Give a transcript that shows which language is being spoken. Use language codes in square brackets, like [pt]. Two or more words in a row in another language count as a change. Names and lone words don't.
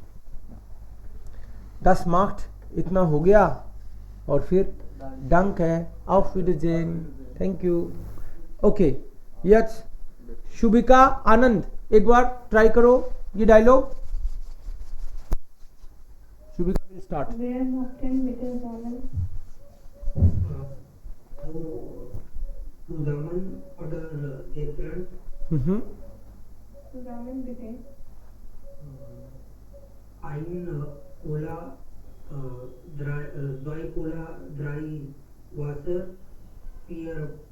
[hi] 10 मार्क्स इतना हो गया, और फिर डंक है, [de] auf Wiedersehen, [en] thank you. okay, yes [hi] शुभिका आनंद, एक बार ट्राई करो ये डायलॉग। [en] Shubhika will start. [de] Wer macht denn mit den Sonne? Zusammen oder getrennt? Zusammen bitte. Ein Cola, zwei Cola, 3 Wasser, 4